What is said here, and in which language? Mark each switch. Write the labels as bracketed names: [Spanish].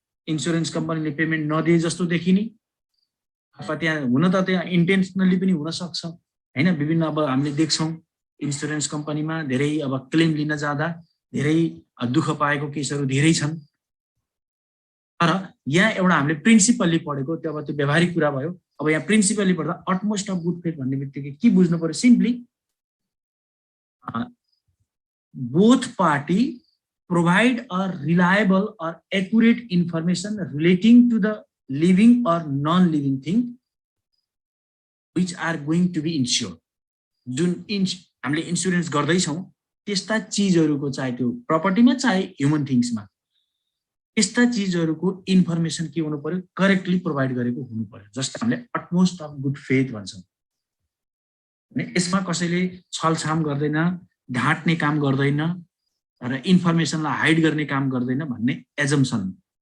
[Nepali] Insurance कम्पनीले payment नदिए जस्तो देखिने, अथवा त्यहाँ हुन त त्यहाँ इन्टेन्सनली पनि हुन सक्छ हैन। विभिन्न अब हामीले देख्छौँ इन्स्योरेन्स कम्पनीमा धेरै अब क्लेम लिन जाँदा धेरै दुःख पाएको केसहरू धेरै छन्। तर यहाँ एउटा हामीले प्रिन्सिपल्ली पढेको त्यो अब त्यो व्यवहारिक कुरा भयो। अब यहाँ प्रिन्सिपल्ली पढ्दा अटमोस्ट अफ गुड फेथ भन्ने बित्तिकै के बुझ्नु पर्यो, simply both party [English] provide a reliable or accurate information relating to the living or non-living thing which are going to be insured। [Nepali] जुन हामीले इन्स्योरेन्स गर्दैछौँ त्यस्ता चिजहरूको, चाहे त्यो प्रपर्टीमा चाहे ह्युमन थिङ्समा, त्यस्ता चिजहरूको इन्फर्मेसन के हुनु पर्यो, करेक्टली प्रोभाइड गरेको हुनु पर्यो। जस्तो हामीले अटमोस्ट अफ गुड फेथ भन्छौँ। यसमा कसैले छलछाम गर्दैन, ढाँट्ने काम गर्दैन र इन्फर्मेसनलाई हाइड गर्ने काम गर्दैन भन्ने एजम्सन।